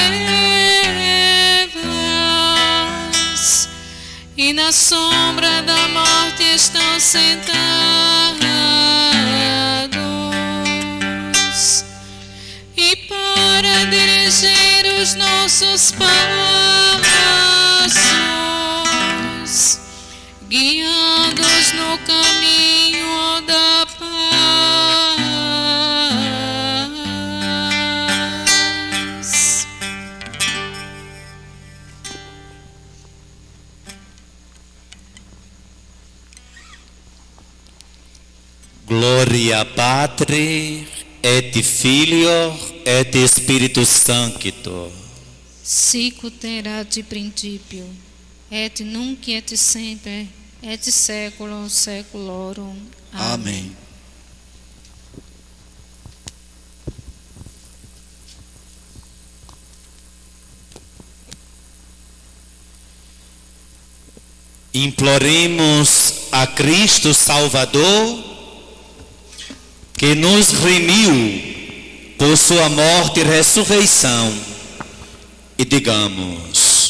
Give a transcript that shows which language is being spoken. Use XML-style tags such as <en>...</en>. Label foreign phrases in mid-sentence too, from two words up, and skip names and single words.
<pt>trevas e na sombra da morte estão sentados, e para dirigir os nossos passos, guiando-os no caminho da paz.</pt> <la>Gloria Patri et Filio et Spiritus Sancto. Sicut erat in principio, et nunc et semper, et saeculum saeculorum.</la> <pt>Amém. Imploremos a Cristo Salvador, que nos remiu por sua morte e ressurreição, e digamos:</pt>